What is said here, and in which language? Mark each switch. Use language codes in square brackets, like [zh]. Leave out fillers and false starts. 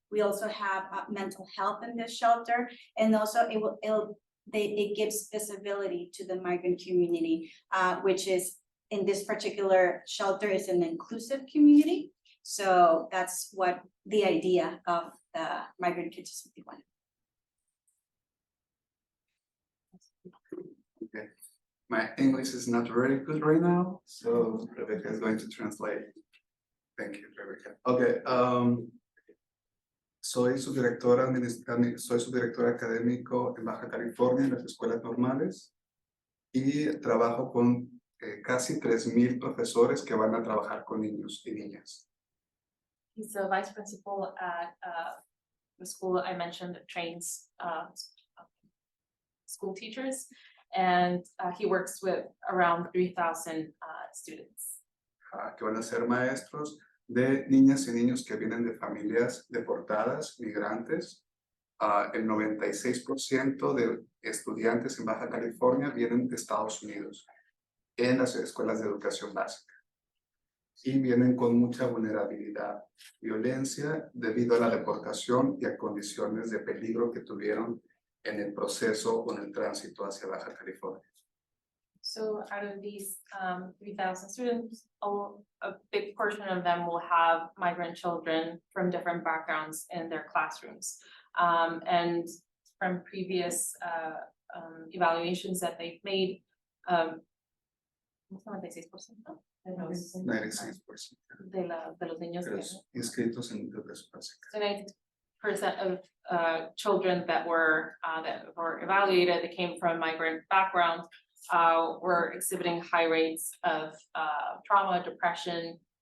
[en] We also have mental health in this shelter, and also it gives visibility to the migrant community, which is, in this particular shelter, is an inclusive community. So that's what the idea of the migrant kitchens in Tijuana. Okay, my English is not very good right now, so Rebecca is going to translate. Thank you, Rebecca. [es] Okay, soy su director académico en Baja California en las escuelas normales y trabajo con casi 3,000 profesores que van a trabajar con niños y niñas. [en] He's the vice principal at the school I mentioned that trains school teachers, and he works with around 3,000 students. [es] Que van a ser maestros de niñas y niños que vienen de familias deportadas, migrantes. El 96% de estudiantes en Baja California vienen de Estados Unidos en las escuelas de educación básica y vienen con mucha vulnerabilidad, violencia debido a la deportación y a condiciones de peligro que tuvieron en el proceso o en el tránsito hacia Baja California. [en] So out of these 3,000 students, a big portion of them will have migrant children from different backgrounds in their classrooms. And from previous evaluations that they've made, 96%, ¿no? [es] 96% de los niños de que los inscritos en educación básica. [en] So 90% of children that were evaluated that came from migrant backgrounds were exhibiting high rates of trauma, depression,